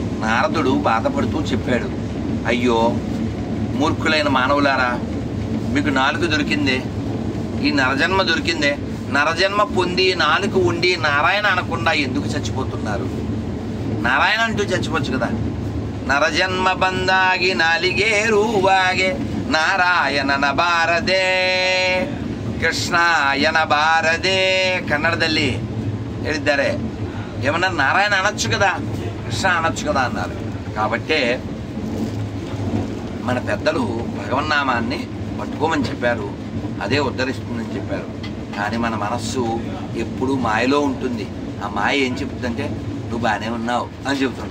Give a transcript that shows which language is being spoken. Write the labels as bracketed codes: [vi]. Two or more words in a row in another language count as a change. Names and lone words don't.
[te] నారదుడు బాధపడుతూ చెప్పాడు, అయ్యో మూర్ఖులైన మానవులారా, మీకు నాలుక దొరికిందే, ఈ నరజన్మ దొరికిందే, నరజన్మ పొంది నాలుక ఉండి నారాయణ అనకుండా ఎందుకు చచ్చిపోతున్నారు? నారాయణ అంటూ చచ్చిపోవచ్చు కదా. [kn] ನರಜನ್ಮ ಬಂದಾಗಿ ನಾಲಿಗೆ ರೂವಾಗೆ ನಾರಾಯಣನ ಬಾರದೆ ಕೃಷ್ಣಾಯನ ಬಾರದೆ ಕನ್ನಡದಲ್ಲಿ ಹೇಳಿದ್ದಾರೆ. [te] ఏమన్నా నారాయణ అనొచ్చు కదా, కృష్ణ అనొచ్చు కదా అన్నారు. కాబట్టే మన పెద్దలు భగవన్నామాన్ని పట్టుకోమని చెప్పారు, అదే ఉద్ధరిస్తుందని చెప్పారు. కానీ మన మనస్సు ఎప్పుడూ మాయలో ఉంటుంది. ఆ మాయ ఏం చెప్తుందంటే నువ్వు బాగానే ఉన్నావు అని చెబుతుంది.